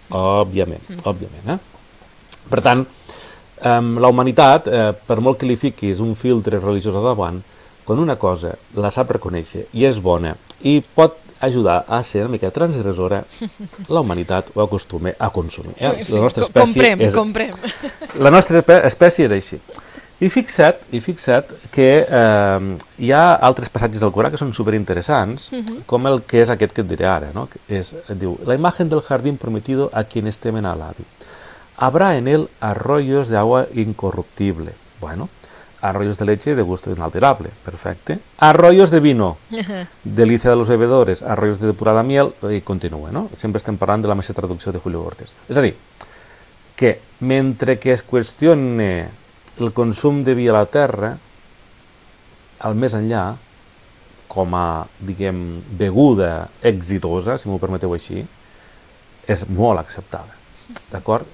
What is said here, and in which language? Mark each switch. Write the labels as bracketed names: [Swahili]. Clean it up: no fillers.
[Catalan] Òbviament. Per tant, la humanitat, per molt que li fiquis un filtre religiós a davant, quan una cosa la sap reconèixer i és bona i pot ajudar a ser una mica transgressora, la humanitat ho acostuma a consumir. La nostra espècie comprem. La nostra espècie és així. I fixa't que hi ha altres passatges del Corà que són superinteressants, com el que és aquest que et diré ara. No? Diu, [Spanish] la imagen del jardín prometido a quienes temen a l'Adi. Habrá en él arroyos de agua incorruptible. Bueno, arroyos de leche de gusto inalterable. [Catalan] Perfecte. [Spanish] Arroyos de vino. Delicia de los bebedores. Arroyos de depurada miel. [Catalan] I continua, no? Sempre estem parlant de la mateixa traducció de Julio Cortés. És a dir, que mentre que es qüestione el consum de vi a la terra, al més enllà, com a, diguem, beguda exitosa, si m'ho permeteu així, és molt acceptada. D'acord?